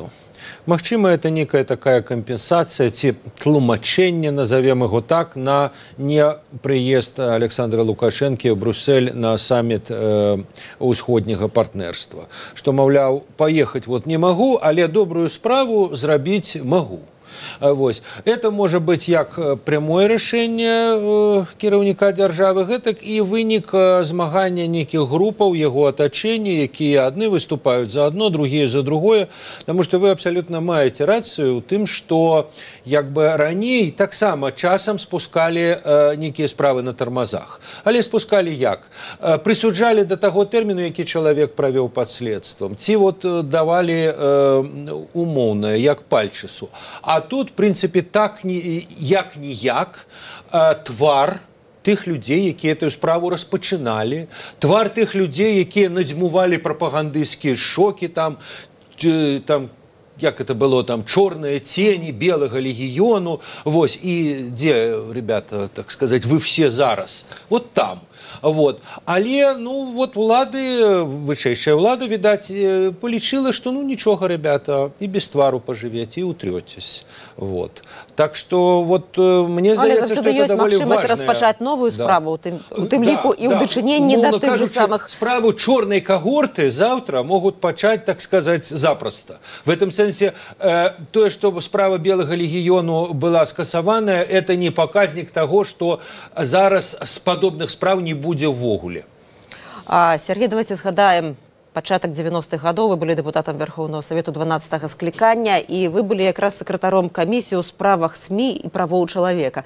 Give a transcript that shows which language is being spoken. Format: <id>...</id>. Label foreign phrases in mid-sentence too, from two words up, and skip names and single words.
<be>Магчыма,</be> <ru>это некая такая</ru> <be>кампенсацыя ці тлумачэнне, назовем яго так, на непрыезд Александра Лукашэнкі ў Брюссель на саміт усходняга партнерства. Што, маўляў, паехаць не магу, але добрую справу зрабіць магу.</be> <ru>Это может быть</ru> <be>як прямое рашэнне кіраўніка дзяржавы, гэтак і вынік змагання нейкіх групаў яго атачэння, якія адны выступаюць</be> <ru>за одно, другие за другое. Потому что</ru> <be>вы абсолютно маеце рацыю ў тым, што раней таксама часам спускалі нейкія справы на тармазах. Але спускалі як? Прысуджалі да таго тэрміну, які чалавек правёў пад следствам. Ці давалі умоўнае, як Пальчысу. А тут, в прынцыпе, так як-ніяк твар тых людзей, якія эту справу распачыналі, твар тых людзей, якія надзьмувалі прапагандысцкія шокі, там, як это было, там, чорныя цені белага легіёну, вось, і дзе,</be> <ru>ребята, так сказать, вы все зараз, вот там. Вот.</ru> <be>Але, ну, вот улады, вышэйшая ўлада, відаць, полічыла, што, ну, нічога, ребята, і без твару пожывеце, і утрёцесь. Вот. Так што, вот, мне здаецца, што ёсць это даволі магчымасць важная... распачаць новую справу, у тым ліку і ў дачыненні да тых же самых... Справу чорнай кагорты</be> <ru>завтра могут</ru> <be>пачаць,</be> <ru>так сказать,</ru> <be>запросто.</be> <ru>В этом</ru> <be>сэнсе, тое, што справа белага легіёну была скасаваная, это не паказнік таго, што зараз з падобных справ не будзе ўвогуле. Сергей, давайте згадаем пачатак 90-х гадоў. Вы былі дэпутатам Верховного Совету 12-го склікання, і вы былі якраз сакратаром камісіі ў справах СМІ і правоў чалавека.</be>